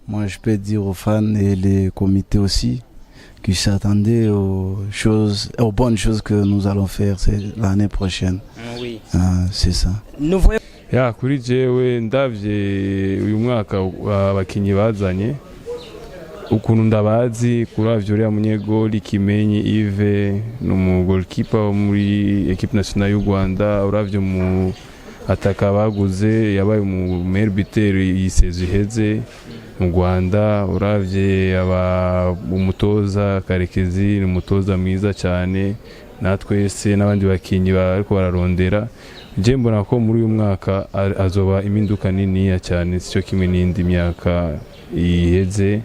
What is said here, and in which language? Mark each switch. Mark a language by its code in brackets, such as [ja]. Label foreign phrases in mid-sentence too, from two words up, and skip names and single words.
[fr] moi je peux dire aux fans et les comités aussi qui s'attendaient aux bonnes choses que nous allons faire l'année prochaine. Oui. C'est ça. [rn] Ya kuri jewe ndavye uyu mwaka abakinyi bazanye ukuntu ndabazi kuravyo uriya munyegoli Kimenyi Yves no goalkeeper wo muri [fr] equipe nationale [rn] y'u Rwanda uravyo mu ataka baguze yabaye mu [fr] meilleur buteur [rn] yiseze iheze mu Rwanda uravye umutoza Karekezi ni umutoza mwiza cyane natwese n'abandi bakinyi bariko bararondera je mbona ko muri uyu mwaka azoba iminduka nini cyane cyo kimwe n'indi myaka iheze.